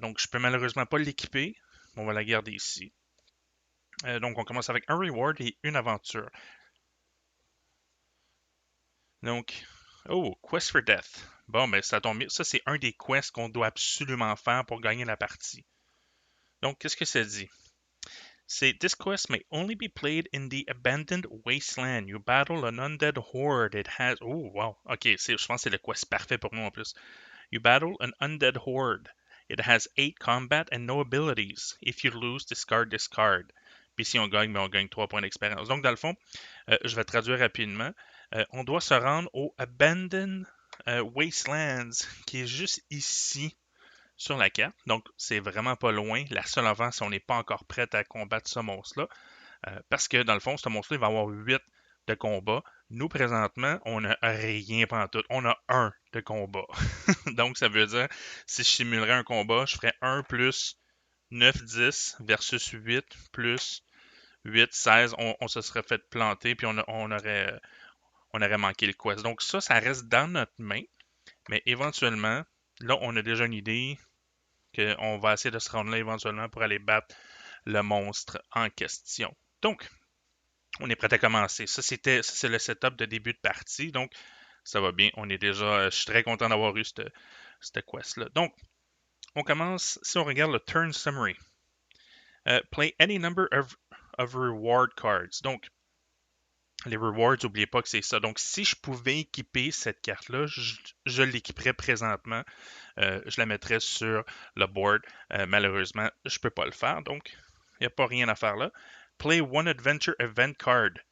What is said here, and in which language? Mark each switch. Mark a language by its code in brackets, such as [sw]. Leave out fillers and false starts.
[fr] Donc, je peux malheureusement pas l'équiper. On va la garder ici. Donc, on commence avec un reward et une aventure. Donc, oh, Quest for Death. Bon, ben ça tombe bien. Ça, c'est un des quests qu'on doit absolument faire pour gagner la partie. Donc, qu'est-ce que ça dit? C'est [en] This quest may only be played in the abandoned wasteland. You battle an undead horde. It has. Oh, wow. [fr] Ok, je pense que c'est le quest parfait pour nous en plus. [en] You battle an undead horde. It has 8 combat and no abilities. If you lose, discard this card. [fr] Puis si on gagne, ben on gagne 3 points d'expérience. Donc, dans le fond, je vais traduire rapidement. On doit se rendre au Abandoned Wastelands, qui est juste ici sur la carte. Donc, c'est vraiment pas loin. La seule avance, on n'est pas encore prêt à combattre ce monstre-là. Parce que, dans le fond, ce monstre-là, il va avoir 8 de combat. Nous, présentement, on n'a rien tout. On a 1 de combat. Donc, ça veut dire, si je simulerais un combat, je ferais 1 plus 9, 10 versus 8 plus 8, 16. On se serait fait planter, puis on aurait manqué le quest. Donc ça reste dans notre main, mais éventuellement, là, on a déjà une idée qu'on va essayer de se rendre là éventuellement pour aller battre le monstre en question. Donc, on est prêt à commencer. C'est le setup de début de partie, donc ça va bien. Je suis très content d'avoir eu cette quest-là. Donc, on commence, si on regarde le turn summary, [en] play any number of reward cards. [fr] Donc, les rewards, n'oubliez pas que c'est ça. Donc, si je pouvais équiper cette carte-là, je l'équiperais présentement. Je la mettrais sur le board. Malheureusement, je ne peux pas le faire. Donc, il n'y a pas rien à faire là. [en] Play one adventure event card.